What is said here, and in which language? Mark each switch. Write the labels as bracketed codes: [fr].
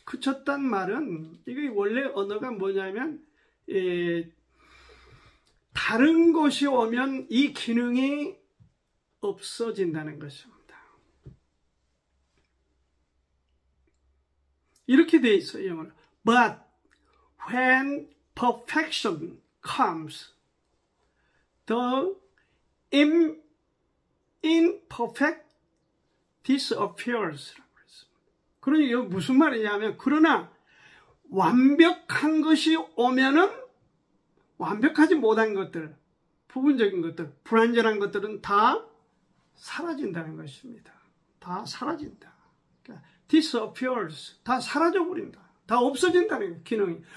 [ko] 그쳤단 말은 이게 원래 언어가 뭐냐면 다른 것이 오면 이 기능이 없어진다는 것입니다. 이렇게 돼 있어요, 영어로. [en] But when perfection comes, the imperfect disappears. [ko] 그러니 이거 무슨 말이냐면, 그러나 완벽한 것이 오면은 완벽하지 못한 것들, 부분적인 것들, 불완전한 것들은 다 사라진다는 것입니다. 다 사라진다. 그러니까 disappears, 다 사라져버린다. 다 없어진다는 기능이.